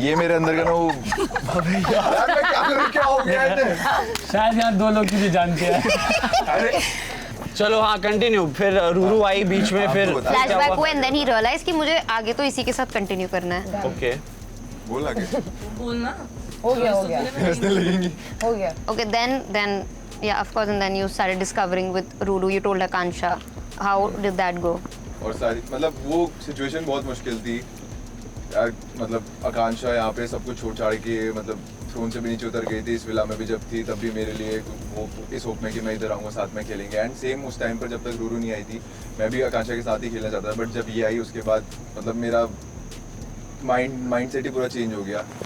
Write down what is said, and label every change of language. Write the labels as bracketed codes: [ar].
[hi] ये मेरे अंदर का ना वो यार मैं क्या करूं, क्या हो गया है? शायद यहाँ दो लोग तुझे जानते हैं। अरे चलो हाँ, कंटिन्यू। फिर रूरू आई बीच में, फिर फ्लैशबैक हुआ [en] and then he realise [hi] कि मुझे आगे तो इसी के साथ कंटिन्यू करना है। ओके। बोल आगे। बोलना हो गया हंसने लगेंगी। हो गया। [en] Okay, then yeah, of course, and then you started discovering with Ruru. You told Akansha. How did that go? [hi] और सारी मतलब वो सिचुएशन बहुत मुश्किल थी यार, मतलब आकांक्षा यहाँ पे सब कुछ छोड़ छाड़ के मतलब थ्रोन से भी नीचे उतर गई थी। इस विला में भी जब थी तब भी मेरे लिए वो इस होप में कि मैं इधर आऊँगा साथ में खेलेंगे एंड सेम उस टाइम पर जब तक रूरू नहीं आई थी मैं भी आकांक्षा के साथ ही खेलना चाहता था, बट जब ये आई उसके बाद मतलब मेरा माइंड सेट ही पूरा चेंज हो गया।